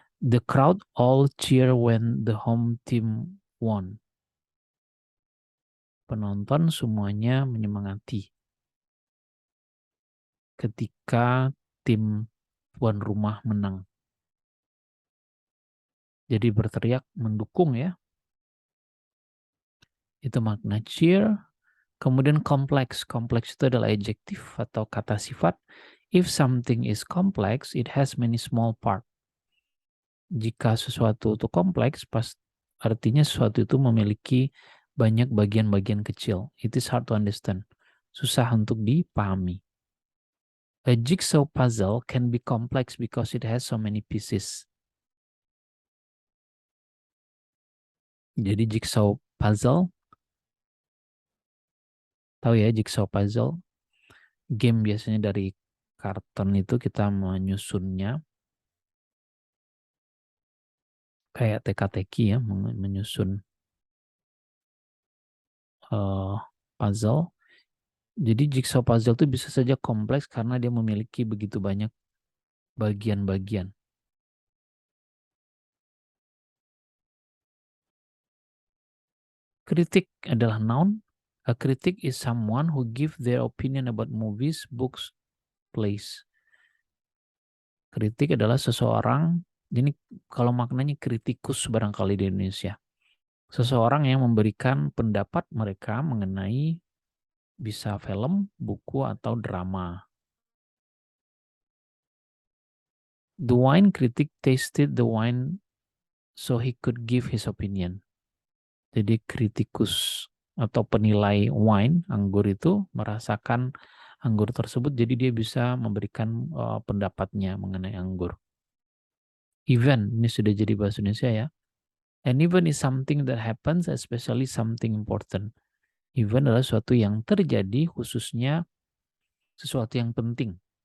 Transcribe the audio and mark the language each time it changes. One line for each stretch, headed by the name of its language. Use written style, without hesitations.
English: The crowd all cheer when the home team won.
Indonesian: Penonton semuanya menyemangati ketika tim tuan rumah menang. Jadi berteriak mendukung ya. Itu makna cheer. Kemudian kompleks. Kompleks itu adalah adjektif atau kata sifat.
English: If something is complex, it has many small parts.
Indonesian: Jika sesuatu itu kompleks, artinya sesuatu itu memiliki banyak bagian-bagian kecil.
English: It is hard to understand.
Indonesian: Susah untuk dipahami.
English: A jigsaw puzzle can be complex because it has so many pieces.
Indonesian: Jadi jigsaw puzzle, tahu ya jigsaw puzzle? Game biasanya dari karton itu kita menyusunnya kayak teka-teki ya, menyusun puzzle. Jadi jigsaw puzzle itu bisa saja kompleks karena dia memiliki begitu banyak bagian-bagian. Kritik adalah noun.
English: A critic is someone who give their opinion about movies, books, plays.
Indonesian: Kritik adalah seseorang, ini kalau maknanya kritikus barangkali di Indonesia. Seseorang yang memberikan pendapat mereka mengenai bisa film, buku, atau drama.
English: The wine critic tasted the wine so he could give his opinion.
Indonesian: Jadi kritikus atau penilai wine, anggur itu merasakan anggur tersebut, jadi dia bisa memberikan pendapatnya mengenai anggur. Event, ini sudah jadi bahasa Indonesia ya.
English: An event is something that happens, especially something important.
Indonesian: Event adalah sesuatu yang terjadi, khususnya sesuatu yang penting.